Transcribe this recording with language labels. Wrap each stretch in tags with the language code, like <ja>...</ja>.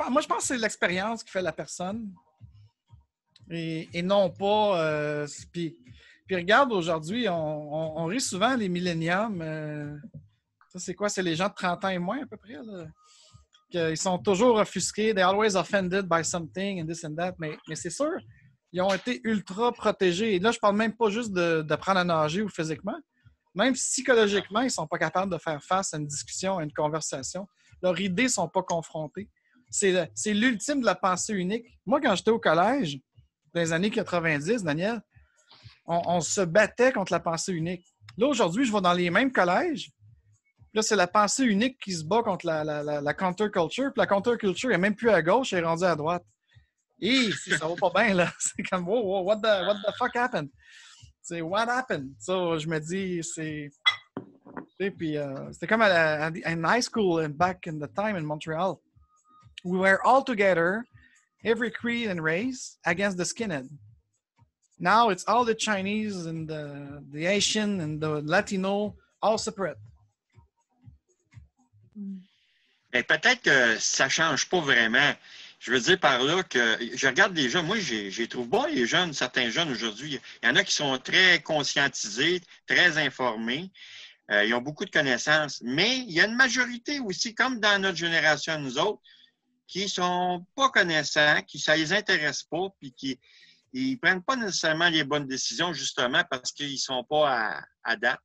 <fr>Moi, je pense que c'est l'expérience qui fait la personne. Et non pas. Puis regarde, aujourd'hui, on rit souvent les milléniums. Ça, c'est quoi? C'est les gens de 30 ans et moins, à peu près. Là. qu'ils sont toujours offusqués.</fr> <en>They're always offended by something and this and that.</en> <fr>Mais c'est sûr, ils ont été ultra protégés. Et là, je parle même pas juste d'apprendre à nager ou physiquement. Même psychologiquement, ils ne sont pas capables de faire face à une discussion, à une conversation. Leurs idées ne sont pas confrontées. C'est l'ultime de la pensée unique. Moi, quand j'étais au collège, dans les années 90, Daniel, on se battait contre la pensée unique. Là, aujourd'hui, je vais dans les mêmes collèges. Là, c'est la pensée unique qui se bat contre la counterculture. Puis la counterculture n'est même plus à gauche, elle est rendue à droite. Et ça va pas bien, là. C'est comme,</fr> <en>wow, what the fuck happened?</en> <fr>C'est</fr> <en>what happened? So,</en> <fr>je me dis, Puis, c'était comme</fr> <en>in high school back in the time in Montreal. We were all together, every creed and race, against the skinhead. Now it's all the Chinese and the Asian and the Latino, all separate.</en> <fr>Mais peut-être que ça ne change pas vraiment. Je veux dire par là que je regarde les jeunes. Moi, j'ai trouve bon les jeunes, certains jeunes aujourd'hui. Il y en a qui sont très conscientisés, très informés. Ils ont beaucoup de connaissances. Mais il y a une majorité aussi, comme dans notre génération, nous autres, qui ne sont pas connaissants, qui ça les intéresse pas, puis qui ils prennent pas nécessairement les bonnes décisions, justement, parce qu'ils ne sont pas à date.</fr>